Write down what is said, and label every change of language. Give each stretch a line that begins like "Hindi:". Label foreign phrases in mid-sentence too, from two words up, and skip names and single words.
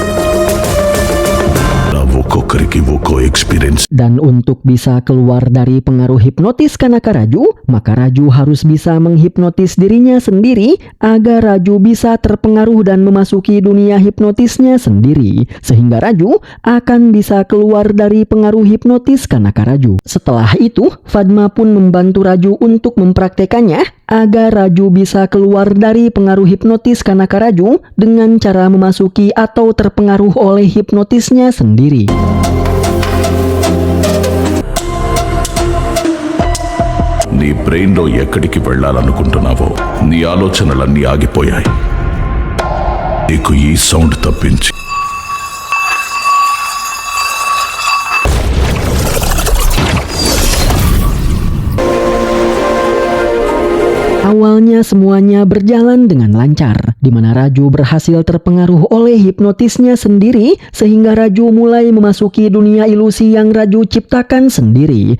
Indonesian: Dan untuk bisa keluar dari pengaruh hipnotis Kanaka Raju, maka Raju harus bisa menghipnotis dirinya sendiri agar Raju bisa terpengaruh dan memasuki dunia hipnotisnya sendiri, sehingga Raju akan bisa keluar dari pengaruh hipnotis Kanaka Raju. Setelah itu, Fatma pun membantu Raju untuk mempraktekannya agar Raju bisa keluar dari pengaruh hipnotis Kanaka Raju dengan cara memasuki atau terpengaruh oleh hipnotisnya sendiri.
Telugu: నీ బ్రెయిన్లో ఎక్కడికి వెళ్ళాలనుకుంటున్నావో నీ ఆలోచనలన్నీ ఆగిపోయాయి. నీకు ఈ సౌండ్ తప్పించి
Indonesian: Awalnya semuanya berjalan dengan lancar, di mana Raju berhasil terpengaruh oleh hipnotisnya sendiri, sehingga Raju mulai memasuki dunia ilusi yang Raju ciptakan sendiri.